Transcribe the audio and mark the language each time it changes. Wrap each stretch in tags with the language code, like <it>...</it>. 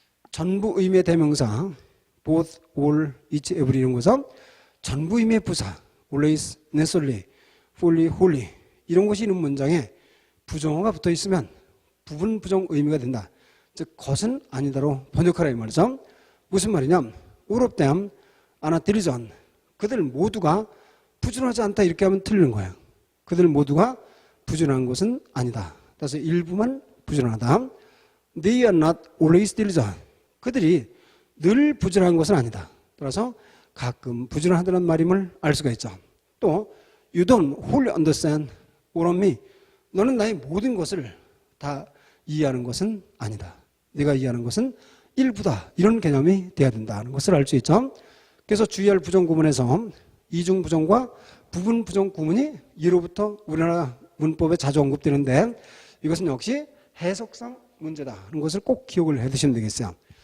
<ko>전부 의미의 대명사 both, all, each, every 이런 거죠. 전부 의미의 부사 always, necessarily, fully, wholly 이런 것이 있는 문장에 부정어가 붙어 있으면 부분 부정 의미가 된다. 즉 것은 아니다로 번역하라 이 말이죠. 무슨 말이냐?</ko> <en>all of them are not diligent.</en> <ko>그들 모두가 부지런하지 않다 이렇게 하면 틀리는 거예요. 그들 모두가 부지런한 것은 아니다. 따라서 일부만 부지런하다.</ko> <en>They are not always diligent.</en> <ko>그들이 늘 부지런한 것은 아니다. 따라서 가끔 부지런하다는 말임을 알 수가 있죠.</ko> <en>또 You don't wholly understand all of me.</en> <ko>너는 나의 모든 것을 다 이해하는 것은 아니다. 네가 이해하는 것은 일부다. 이런 개념이 돼야 된다는 것을 알 수 있죠. 그래서 주의할 부정 구문에서 이중 부정과 부분 부정 구문이 예로부터 우리나라 문법에 자주 언급되는데 이것은 역시 해석상 문제다는 것을 꼭 기억을 해 두시면 되겠어요.</ko>